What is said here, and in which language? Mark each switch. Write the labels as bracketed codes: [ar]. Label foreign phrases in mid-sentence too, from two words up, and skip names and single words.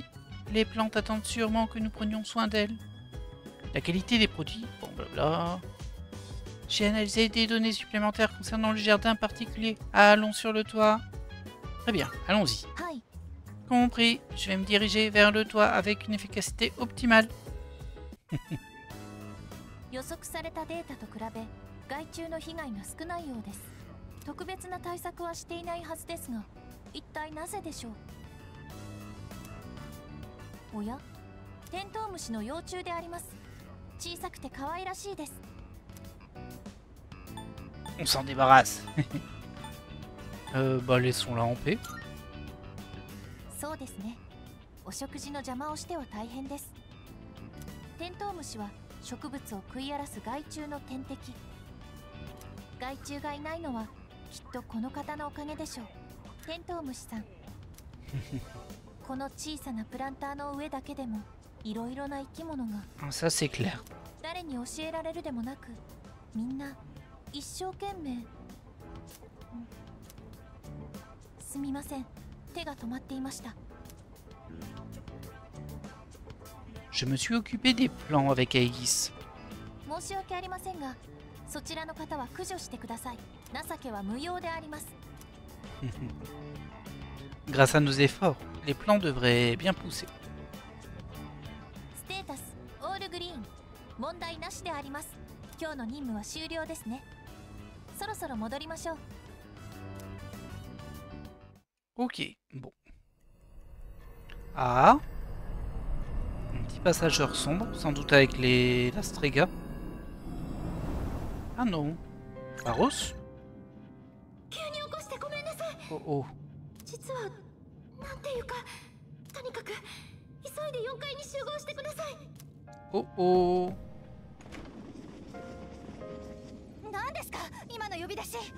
[fr] Les plantes attendent sûrement que nous prenions soin d'elles. La qualité des produits, bon blabla. J'ai analysé des données supplémentaires concernant le jardin particulier. Allons sur le toit. Très bien, allons-y. Compris, je vais me diriger vers le toit avec une efficacité optimale. [ja] 予測されたデータと比べ害虫の被害が少ないようです。特別な対策はしていないはずですが、一体なぜでしょう。おや、テントウムシの幼虫であります。小さくて可愛らしいです。 [fr] On s'en débarrasse. Bah laissons-la en paix. [ja] そうですね。お食事の邪魔をしては大変です。テントウムシは植物を食い荒らす害虫の天敵。害虫がいないのはきっとこの方のおかげでしょう。テントウムシさん。この小さなプランターの上だけでもいろいろな生き物が。 [fr] Ça c'est clair. [ja] 誰に教えられるでもなく、みんな一生懸命。すみません、手が止まっていました。 [fr] Je me suis occupé des plants avec Aegis. [ja] 申し訳ありませんが、そちらの方は駆除してください。情けは無用であります。 [fr] Grâce à nos efforts, les plants devraient bien pousser. [ja] ステータスオールグリーン、問題なしであります。今日の任務は終了ですね。そろそろ戻りましょう。 [fr] Ok, bon. Ah, un petit passageur sombre, sans doute avec la Strega. Ah non, Pharos. Oh oh. [ja] 実はなんていうか、とにかく急いで4階に集合してください。 Oh oh. 何ですか今の呼び出し。